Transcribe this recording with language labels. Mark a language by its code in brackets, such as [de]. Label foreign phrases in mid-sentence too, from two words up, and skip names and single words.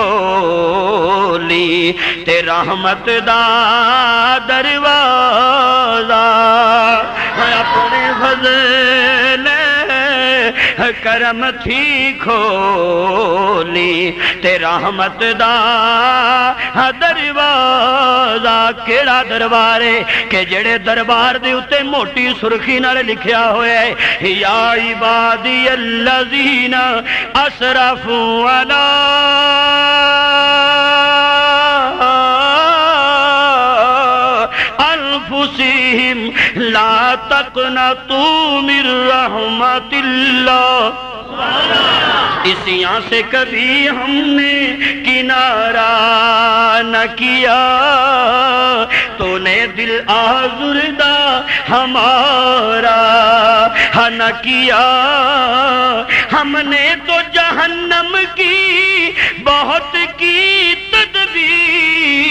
[pa] کھولی تے رحمت دا دروازہ اپنے فضل کرم تھی کھولی تے رحمت دا دروازہ کیڑا دربارے کہ جڑے دربار دے اتے موٹی سرخی نال لکھیا ہوئے ہے [ar] یا عبادی الذین اسرفوا علی انفسہم لا تقنطوا من رحمت اللہ اسیاں [ur] سے کبھی ہم نے کنارہ نہ کیا تو نے دل آزردہ ہمارا نہ کیا ہم نے تو جہنم کی بہت کی تدبیر